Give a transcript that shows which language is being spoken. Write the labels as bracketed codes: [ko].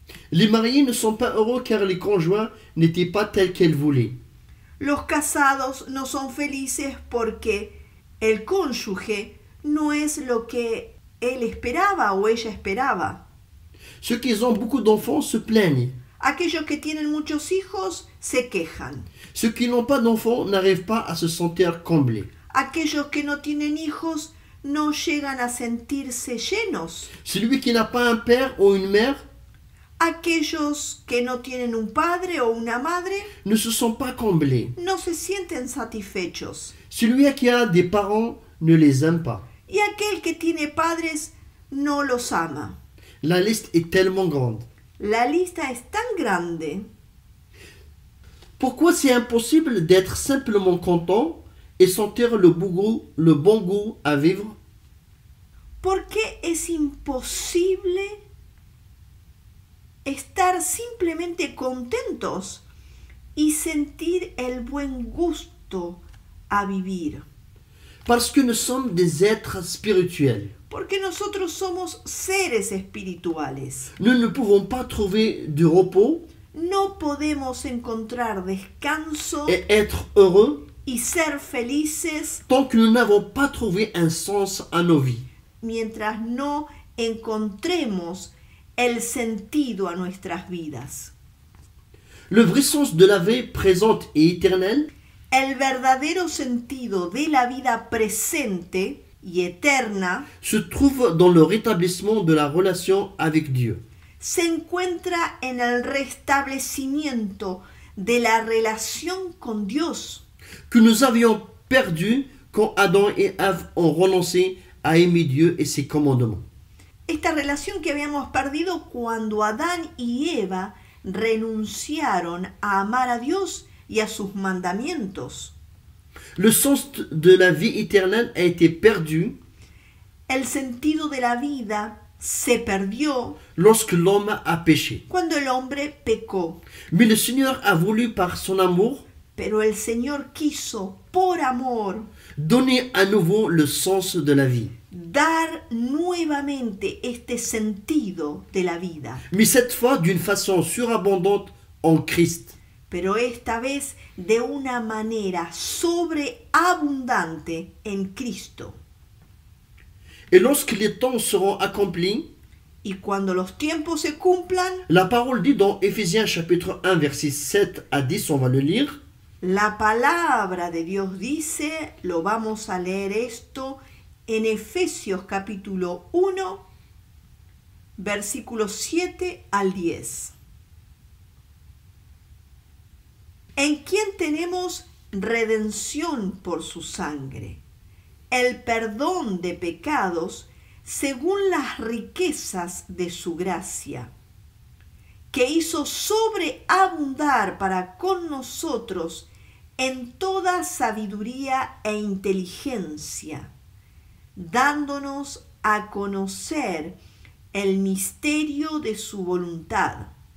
[fr] Les mariés ne sont pas heureux car les conjoints n'étaient pas tels qu'elles voulaient. [es] Los casados no son felices porque el cónyuge no es lo que él esperaba o ella esperaba. [fr] Ceux qui ont beaucoup d'enfants se plaignent. [es] Aquellos que tienen muchos hijos se quejan. [fr] Ceux qui n'ont pas d'enfants n'arrivent pas à se sentir comblés. [es] Aquellos que no tienen hijos no llegan a sentirse llenos. [fr] Celui qui n'a pas un père ou une mère [es] Aquellos que no tienen un padre o una madre [fr] ne se sont pas comblés. [es] no se sienten satisfechos. [fr] Celui qui a des parents ne les aime pas. [es] Y aquel que tiene padres no los ama. [fr] La liste est tellement grande. [es] La lista es tan grande. [fr] Pourquoi c'est impossible d'être simplement content et sentir le bon goût à vivre? [es] ¿Por qué es imposible estar simplemente contentos y sentir el buen gusto a vivir? [fr] Parce que nous sommes des êtres spirituels. [es] Porque nosotros somos seres espirituales. [fr] Nous ne pouvons pas trouver du repos [es] No podemos encontrar descanso [fr] et être heureux [es] y ser felices [fr] tant que nous n'avons pas trouvé un sens à nos vies. [es] mientras no encontremos el sentido a nuestras vidas. [fr] Le vrai sens de la vie présente et éternelle [es] El verdadero sentido de la vida presente y eterna [fr] se trouve dans le rétablissement de la relation avec Dieu. [es] se encuentra en el restablecimiento de la relación con Dios [fr] Que nous avions perdu quand Adam et Ève ont renoncé à aimer Dieu et ses commandements. [es] Esta relación que habíamos perdido cuando Adán y Eva renunciaron a amar a Dios y a sus mandamientos. [fr] Le sens de la vie éternelle a été perdu [es] El sentido de la vida se perdió [fr] lorsque l'homme a péché. [es] cuando el hombre pecó. [fr] Mais le Seigneur a voulu par son amour [es] Pero el Señor quiso, por amor, [fr] donner à nouveau le sens de la vie. [es] dar nuevamente este sentido de la vida, [fr] Mais cette fois d'une façon surabondante en Christ. [es] pero esta vez de una manera sobreabundante en Cristo. [fr] Et lorsque les temps seront accomplis, [es] Y cuando los tiempos se cumplan, [fr] la parole dit dans Éphésiens chapitre 1 versets 7 à 10, on va le lire. [es] la palabra de Dios dice, lo vamos a leer esto en Efesios capítulo 1, versículos 7 al 10. En quien tenemos redención por su sangre, el perdón de pecados según las riquezas de su gracia, que hizo sobreabundar para con nosotros en toda sabiduría e inteligencia, dándonos a conocer el misterio de su voluntad,